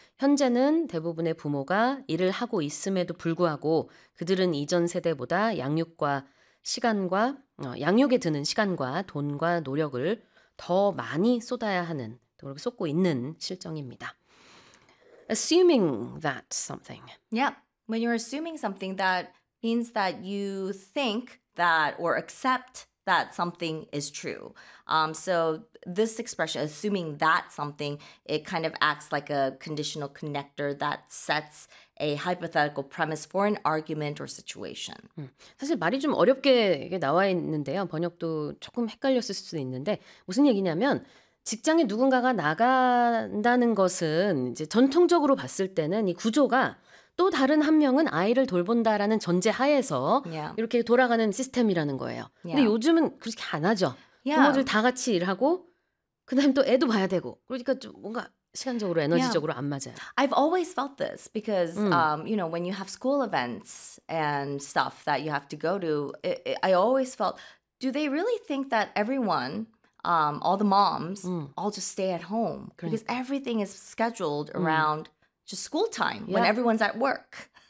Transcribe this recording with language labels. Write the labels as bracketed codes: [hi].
[ko] 현재는 대부분의 부모가 일을 하고 있음에도 불구하고 그들은 이전 세대보다 양육과 시간과 양육에 드는 시간과 돈과 노력을 더 많이 쏟아야 하는 또 그렇게 쏟고 있는 실정입니다. [en] Assuming that something. Yeah, when you're assuming something, that means that you think that or accept that something is true. So this expression, assuming that something, it kind of acts like a conditional connector that sets a hypothetical premise for an argument or situation. [ko] 사실 말이 좀 어렵게 나와 있는데요. 번역도 조금 헷갈렸을 수도 있는데 무슨 얘기냐면 직장에 누군가가 나간다는 것은 이제 전통적으로 봤을 때는 이 구조가 또 다른 한 명은 아이를 돌본다라는 전제 하에서 yeah. 이렇게 돌아가는 시스템이라는 거예요. [en] Yeah. [ko] 근데 요즘은 그렇게 안 하죠. [en] Yeah. [ko] 부모들 다 같이 일하고 그다음 또 애도 봐야 되고 그러니까 좀 뭔가 시간적으로 에너지적으로 yeah. 안 맞아요. [en] I've always felt this because you know when you have school events and stuff that you have to go to, I always felt, do they really think that everyone all the moms all just stay at home because [ko] 그러니까. [en] everything is scheduled around just school time when everyone's at work.